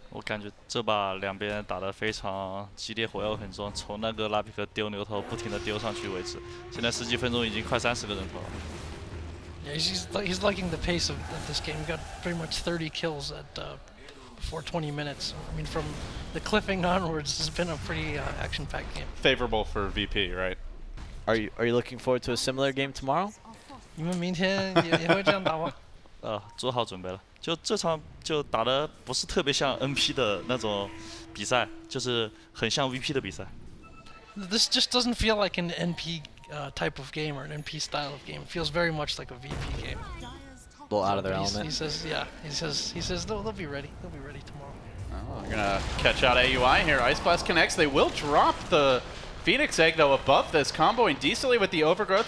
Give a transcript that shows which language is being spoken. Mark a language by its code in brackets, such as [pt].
[zh] 我感觉这把两边打得非常激烈，火药很重，从那个拉皮克丢牛头不停地丢上去为止。现在10几分钟已经快30个人头了。 [en] Yeah, he's liking the pace of this game. He got pretty much 30 kills at before 20 minutes. I mean, from the cliffing onwards, it's been a pretty action-packed game. Favorable for VP, right? Are you looking forward to a similar game tomorrow? [zh] 你们明天也会这样打吗？做好准备了。就这场就打得不是特别像 NP 的那种比赛，就是很像 VP 的比赛。 [en] This just doesn't feel like an NP type of game or an NP style of game. It feels very much like a VP game. little out of their But element. he says, yeah, he says they'll be ready. They'll be ready tomorrow. Oh, they're gonna catch out AUI here. Ice Blast connects. They will drop the Phoenix Egg though above this, comboing decently with the Overgrowth.